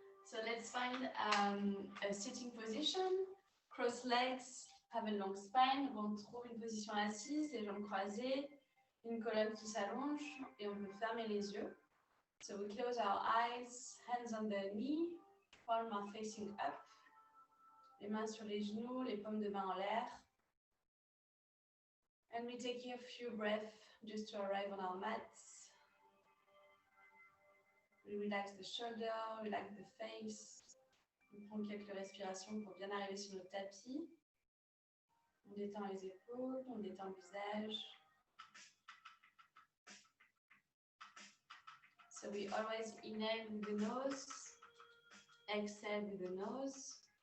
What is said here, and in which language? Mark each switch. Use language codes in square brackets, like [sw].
[en] So let's find a sitting position. Cross legs, have a long spine. [fr] On trouve une position assise, les jambes croisées, une colonne qui s'allonge et on peut fermer les yeux. [en] So we close our eyes, hands on the knee, palms are facing up. [fr] Les mains sur les genoux, les paumes de main en l'air. [en] And we take a few breaths just to arrive on our mats. We relax the shoulder, relax the face. [fr] On prend quelques respirations pour bien arriver sur notre tapis. On détend les épaules, on détend le visage. [en] So we always inhale with the nose, exhale with the nose.